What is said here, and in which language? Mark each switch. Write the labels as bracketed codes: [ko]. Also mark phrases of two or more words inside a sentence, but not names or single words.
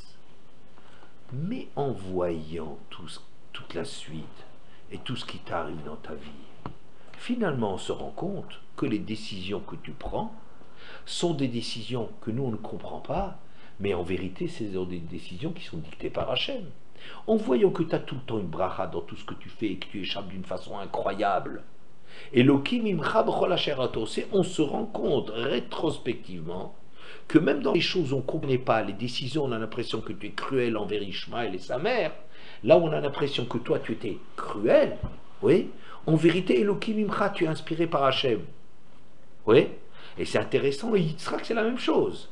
[fr] Mais en voyant toute la suite et tout ce qui t'arrive dans ta vie, finalement on se rend compte que les décisions que tu prends sont des décisions que nous on ne comprend pas, mais en vérité c'est des décisions qui sont dictées par Hachem. En voyant que tu as tout le temps une bracha dans tout ce que tu fais et que tu échappes d'une façon incroyable, et [he] אלהים עמך בכל אשר אתה עושה, [fr] on se rend compte rétrospectivement que même dans les choses où on ne comprenait pas, les décisions, on a l'impression que tu es cruel envers Ishmaël et sa mère, là où on a l'impression que toi tu étais cruel, oui, en vérité [he] אלהים עמך, [fr] tu es inspiré par Hachem. Oui, et c'est intéressant, et Yitzhak c'est la même chose.